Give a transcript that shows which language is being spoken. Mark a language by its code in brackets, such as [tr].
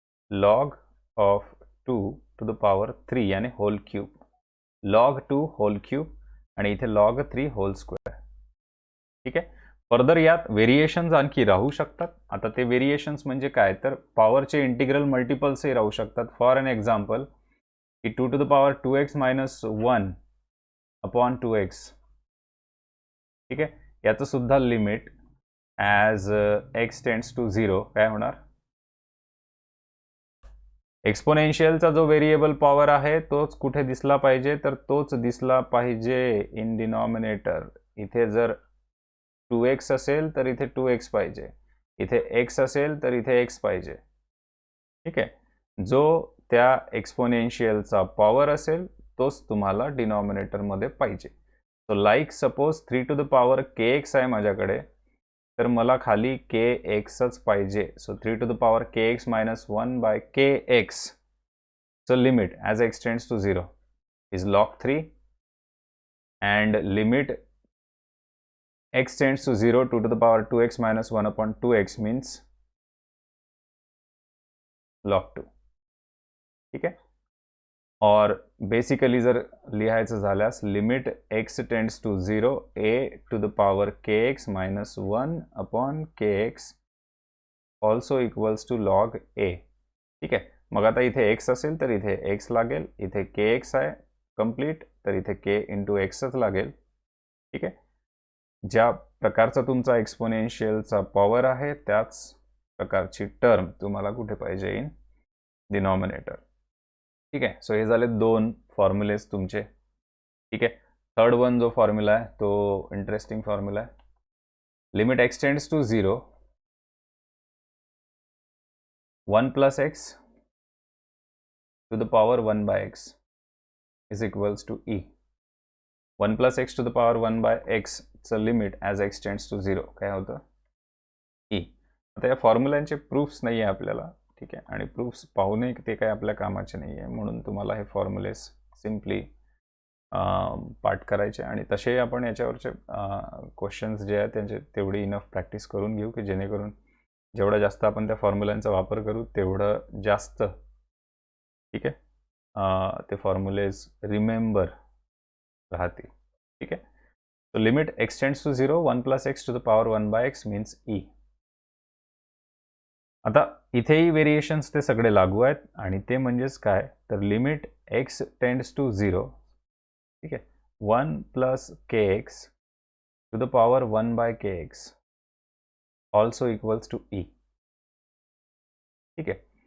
[en] log of 2 to the power 3 यानी whole cube. [mr] log 2 hole cube आणि इथे log 3 hole square. ठीक आहे? फर्दर यात व्हेरिएशन्स आणखी राहू शकतात. आता ते व्हेरिएशन्स म्हणजे काय, तर पॉवरचे इंटिग्रल मल्टिपल्सही राहू शकतात. [en] For an example की 2 to the power 2x minus 1 upon 2x. [mr] ठीक आहे? याचं सुद्धा limit as x tends to 0 काय होणार? एक्सपोनेन्शियलचा जो व्हेरिएबल पॉवर आहे तोच कुठे दिसला पाहिजे, तर तोच दिसला पाहिजे इन डिनॉमिनेटर. इथे जर 2x असेल तर इथे 2x पाहिजे, इथे x असेल तर इथे x पाहिजे. ठीक आहे? जो त्या एक्सपोनेन्शियलचा पॉवर असेल तोच तुम्हाला डिनॉमिनेटरमध्ये पाहिजे. [en] so like suppose 3 to the power kx [mr] आहे माझ्याकडे, तर मला खाली kxच पाहिजे. [en] So 3 to the power kx minus 1 by kx. So limit as x tends to 0 is log 3 and limit x tends to 0 2 to the power 2x minus 1 upon 2x means log 2. [mr] ठीक आहे? [en] और बेसिकली [mr] जर लिहायचं झाल्यास [en] Limit x tends to 0 a to the power kx minus 1 upon kx also equals to log a. [mr] ठीक आहे? मग आता इथे x असेल तर इथे x लागेल, इथे kx आहे कंप्लीट, तर इथे k इंटू xच लागेल. ठीक आहे? ज्या प्रकारचा तुमचा एक्सपोनेन्शियलचा पॉवर आहे त्याच प्रकारची टर्म तुम्हाला कुठे पाहिजे? In denominator. ठीक आहे? सो हे झाले दोन फॉर्म्युलेस तुमचे. ठीक आहे? थर्ड वन जो फॉर्म्युला आहे तो इंटरेस्टिंग फॉर्म्युला आहे. [en] Limit x tends to 0 1 plus x to the power 1 by x is equals to e. 1 plus x to the power 1 by x चं limit as x tends to 0 [mr] काय होतं? [en] e. [mr] आता या फॉर्म्युलांचे proofs नाही आहे आपल्याला. ठीक आहे? आणि प्रूफ्स पाहूनही ते काय आपल्या कामाचे नाही आहे, म्हणून तुम्हाला हे फॉर्म्युलेस सिम्पली पाठ करायचे आणि तसे आपण याच्यावरचे क्वेश्चन्स जे आहेत त्यांचे तेवढी इनफ प्रॅक्टिस करून घेऊ की जेणेकरून जेवढा जास्त आपण त्या फॉर्म्युलांचा वापर करू तेवढं जास्त ठीक आहे ते फॉर्म्युलेज रिमेंबर राहतील. ठीक आहे? [en] So limit x tends to 0 1 plus x to the power 1 by x means e. [mr] आता इथेही व्हेरिएशन्स ते सगळे लागू आहेत आणि ते म्हणजेच काय, तर लिमिट x टेंड्स टू 0 ठीक आहे [en] 1 plus kx to the power 1 by kx also equals to e. [mr] ठीक आहे?